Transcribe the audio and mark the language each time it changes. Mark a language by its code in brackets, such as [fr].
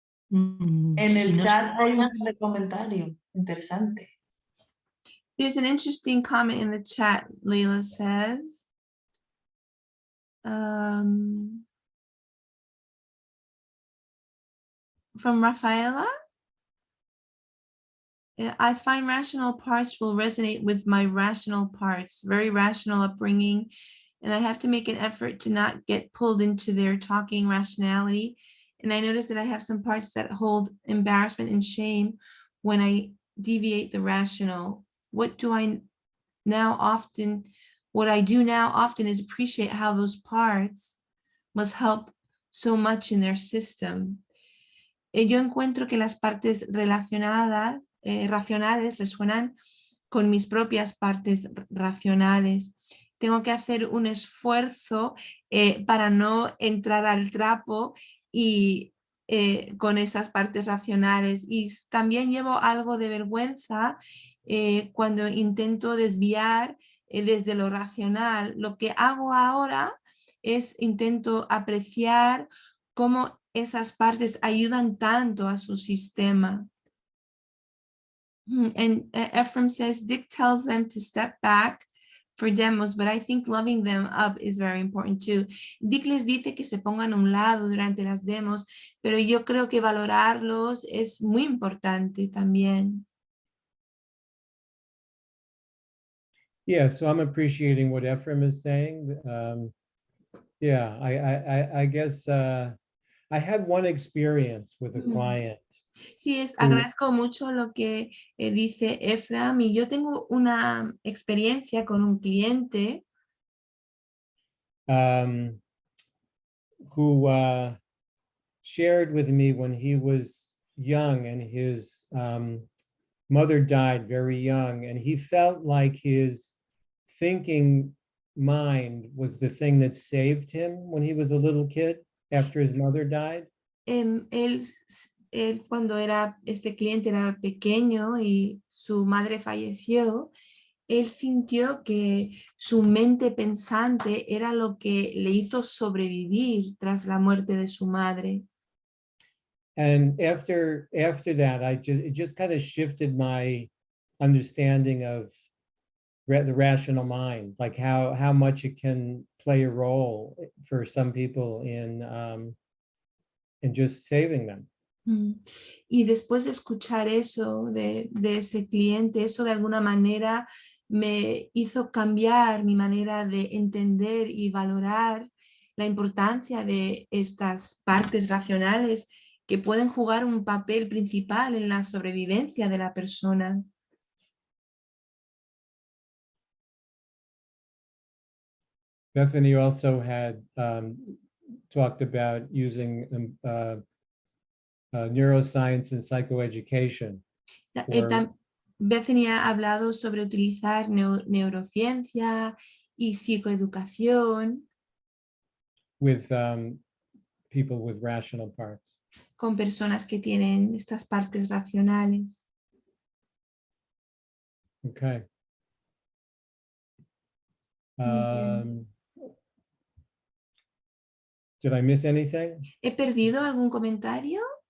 [es] En el chat hay un comentario interesante. [en] There's an interesting comment in the chat, Leila says. From Rafaela. I find rational parts will resonate with my rational parts, very rational upbringing, and I have to make an effort to not get pulled into their talking rationality. And I notice that I have some parts that hold embarrassment and shame when I deviate the rational. What I do now often is appreciate how those parts must help so much in their system. [es] Yo encuentro que las partes racionales resuenan con mis propias partes racionales. Tengo que hacer un esfuerzo para no entrar al trapo y con esas partes racionales, y también llevo algo de vergüenza cuando intento desviar desde lo racional. Lo que hago ahora es intento apreciar cómo esas partes ayudan tanto a su sistema. [en] And Ephraim says, Dick tells them to step back for demos, but I think loving them up is very important too. [es] Dick les dice que se pongan a un lado durante las demos, pero yo creo que valorarlos es muy importante también. [en] Yeah, so I'm appreciating what Ephraim is saying. Yeah, I guess I had one experience with a client. [es] Sí, agradezco mucho lo que dice Ephraim, y yo tengo una experiencia con un cliente [en] who shared with me when he was young and his mother died very young, and he felt like his thinking mind was the thing that saved him when he was a little kid after his mother died. [es] Él cuando este cliente era pequeño y su madre falleció, él sintió que su mente pensante era lo que le hizo sobrevivir tras la muerte de su madre. [en] And after that, it just kind of shifted my understanding of the rational mind, like how much it can play a role for some people in just saving them. [es] Y después de escuchar eso de ese cliente, eso de alguna manera me hizo cambiar mi manera de entender y valorar la importancia de estas partes racionales que pueden jugar un papel principal en la sobrevivencia de la persona. [en] Bethany also had talked about using neuroscience and psychoeducation. [es] Bethany ha hablado sobre utilizar neurociencia y psicoeducación [en] with people with rational parts. [es] Con personas que tienen estas partes racionales. [en] Okay. Did I miss anything? [es] ¿He perdido algún comentario?